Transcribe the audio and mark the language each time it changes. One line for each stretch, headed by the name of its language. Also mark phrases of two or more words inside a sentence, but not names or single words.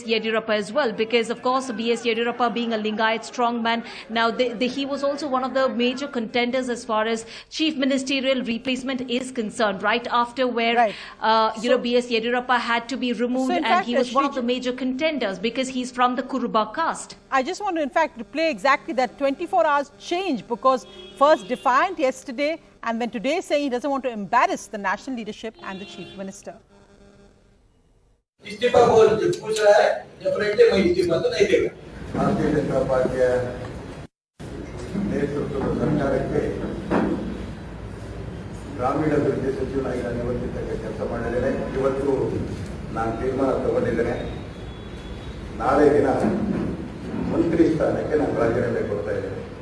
English: Yediyurappa as well, because of course B.S. Yediyurappa being a Lingayat strongman, now he was also one of the major contenders as far as chief ministerial replacement is concerned, right after where B.S. Yediyurappa had to be removed, and fact, he was one of the major contenders because he's from the Kuruba caste. I just want to in fact replay exactly that 24 hours change, because first defiant yesterday and then today saying he doesn't want to embarrass the national leadership and the chief minister.
Hindi: इस्तीफा बोल जो पूछ रहा है डेफिनेटली मैं इस्तीफा तो नहीं देगा
Kannada: भारतीय जनता पार्टी ನೇತೃತ್ವದ ಸರ್ಕಾರಕ್ಕೆ ಗ್ರಾಮೀಣಾಭಿವೃದ್ಧಿ ಸಚಿವನಾಗಿ ನಾನು ಇವತ್ತಿನ ಕೆಲಸ ಮಾಡಿದ್ದೇನೆ. ಇವತ್ತು ನಾನು ತೀರ್ಮಾನ ತಗೊಂಡಿದ್ದೇನೆ, ನಾಳೆ ದಿನ ಮಂತ್ರಿ ಸ್ಥಾನಕ್ಕೆ ನಾನು ರಾಜೀನಾಮೆ ಕೊಡ್ತಾ ಇದ್ದೇನೆ.